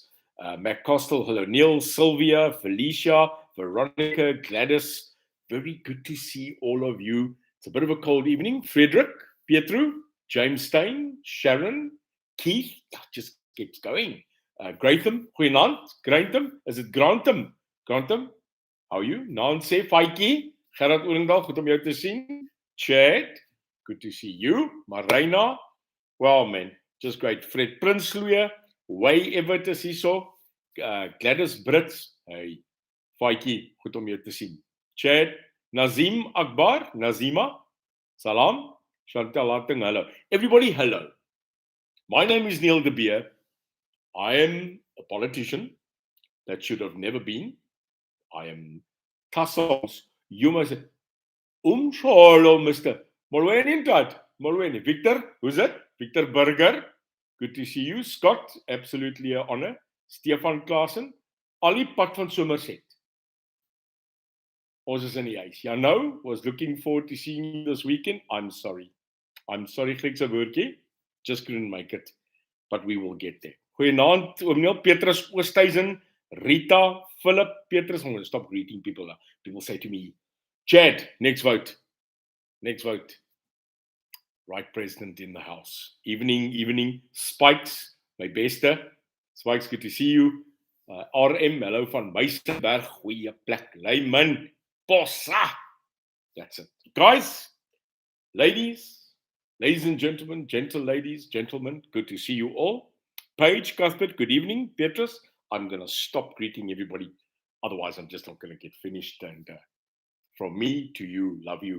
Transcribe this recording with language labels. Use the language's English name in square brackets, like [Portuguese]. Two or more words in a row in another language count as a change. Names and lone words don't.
[English] Mac Costel, hello Neil, Sylvia, Felicia, Veronica, Gladys. Very good to see all of you. It's a bit of a cold evening. Frederick, Pietru, James Stein, Sharon, Keith, just keeps going. [Afrikaans] Grantham, goeienaand. [English] Grantham, is it Grantham? Grantham, how are you? Nancy, [Afrikaans] Faiki, Gerard Oorendal, goed om jou te sien. [English] Chad, good to see you. Marina, well, man, just great. [Afrikaans] Fred Prinsloo, Way Everett is hierso. Gladys Brits, hey, Faiki, goed om jou te sien. [English] Chad, Nazim Akbar, Nazima, salam. Chantal Harting, hello. Everybody, hello. My name is Neil de Beer. I am a politician that should have never been. I am Tassels. You must say, hello, Mr. Molweni, Molweni. Victor, who's it? Victor Burger. Good to see you. Scott, absolutely an honor. Stefan Klaasen. Ali Pat van Somerset. [Afrikaans] Ons is in die huis. [English] Jano was looking forward to seeing you this weekend. I'm sorry, [Afrikaans] Griekse woordjie. [English] Just couldn't make it. But we will get there. [Afrikaans] Goeienaand, oom Neil, Petrus Oosthuizen, Rita, Philip, Petrus. [English] I'm going to stop greeting people now. People say to me, Chad, next vote. Right president in the house. Evening. Spikes, my bester. Spikes, good to see you. RM, hello van Meisenberg, [Afrikaans] goeie plek. [English] Lyman, Bossa. That's it. Guys, ladies and gentlemen, gentle ladies, gentlemen, good to see you all. Paige, Cuthbert, good evening. Petrus, I'm going to stop greeting everybody. Otherwise, I'm just not going to get finished. And from me to you, love you.